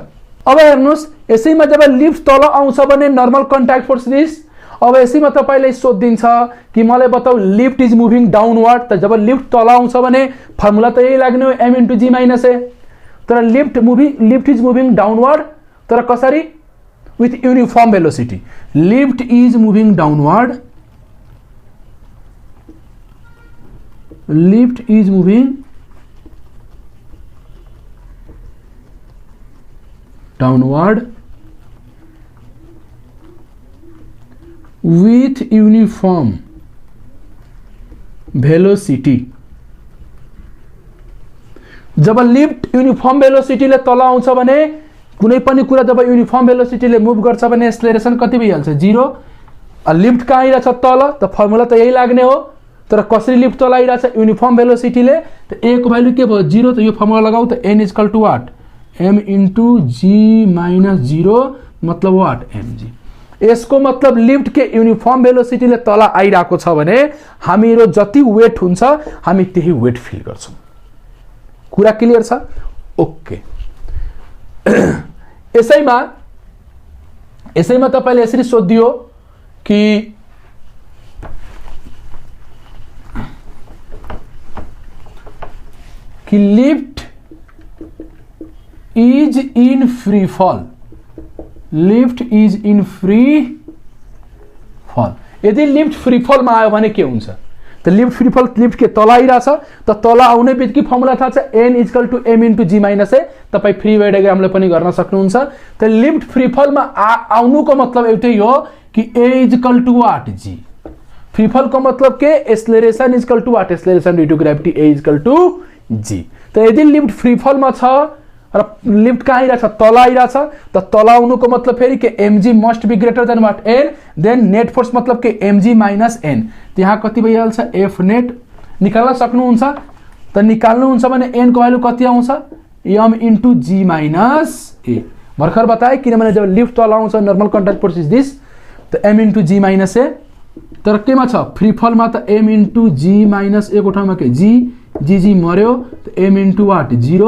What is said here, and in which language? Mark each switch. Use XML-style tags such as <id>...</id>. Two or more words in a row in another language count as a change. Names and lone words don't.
<ne>अब हेर्नुस् यसैमा जब लिफ्ट तल आउँछ भने</ne> <en>normal contact force this.</en> <ne>अब यसैमा तपाईलाई सोधिन्छ कि मलाई बताऊ</ne> <en>lift is moving downward,</en> <ne>त जब लिफ्ट तल आउँछ भने फर्मुला त यही लाग्ने हो</ne> <en>m into g minus a.</en> <ne>तर</ne> <en>lift is moving downward,</en> <ne>तर कसरी</ne> <en>with uniform velocity। lift is moving downward, lift is moving downward with uniform velocity।</en> <ne>जब लिफ्ट</ne> <en>uniform velocity</en> <ne>ले तल आउँछ भने कुनै पनि कुरा जब</ne> <en>uniform velocity</en> <ne>ले मूव गर्छ भने एक्सेलरेशन कति भइहाल्छ 0। लिफ्ट कहाँ आइरहेछ तल, त फर्मुला त यही लाग्ने हो, तर कसरी लिफ्ट तल आइरहेछ</ne> <en>uniform velocity</en> <ne>ले, त a को भ्यालु के भयो 0। त यो फर्मुला लगाऊ त</ne> <en>n equal to what m into g minus 0</en> <ne>मतलब</ne> <en>what mg.</en> <ne>यसको मतलब लिफ्ट के</ne> <en>uniform velocity</en> <ne>ले तल आइरहेको छ भने हामीरो जति वेट हुन्छ हामी त्यही वेट फिल गर्छौं। कुरा क्लियर छ? ओके। यसैमा तपाईले यसरी सोधियो कि</ne> <en>lift is in free fall, lift is in free fall.</en> <ne>यदि</ne> <en>lift free fall</en> <ne>में आयो भने के हुन्छ, त</ne> <en>lift free fall lift</en> <ne>के तल आइरहेछ, त तल आउने बित्तिकै फर्मुला थाहा छ</ne> <en>n equal to m into g minus a.</en> <ne>तपाई</ne> <en>free weight diagramले</en> <ne>पनि गर्न सक्नुहुन्छ। त</ne> <en>lift free fall</en> <ne>में आउनुको मतलब एउटै हो कि</ne> <en>a equal to what g. free fall</en> <ne>को मतलब के</ne> <en>acceleration equal to what acceleration due to gravity a equal to g.</en> <ne>त यदि</ne> <en>lift free fall</en> <ne>में छ र लिफ्ट कहाँ आइरहेछ तल आइरहेछ, त तल आउनुको मतलब फेरि के</ne> <en>mg must be greater than what n, then net force</en> <ne>मतलब के</ne> <en>mg minus n.</en> <ne>त्यहाँ कति भइहाल्छ</ne> <en>f net</en> <ne>निकाल्न सक्नुहुन्छ। त निकाल्नुहुन्छ भने n को भ्यालु कति आउँछ</ne> <en>m into g minus a.</en> <ne>भर्खर बताए किनभने जब लिफ्ट तल आउँछ</ne> <en>normal contact force is this,</en> <ne>त</ne> <en>m into g minus a.</en> <ne>तर केमा छ</ne> <en>free fall</en> <ne>मा त</ne> <en>m into g minus a</en> <ne>को ठाउँमा के g मर्यो, त</ne> <en>m into what 0.</en>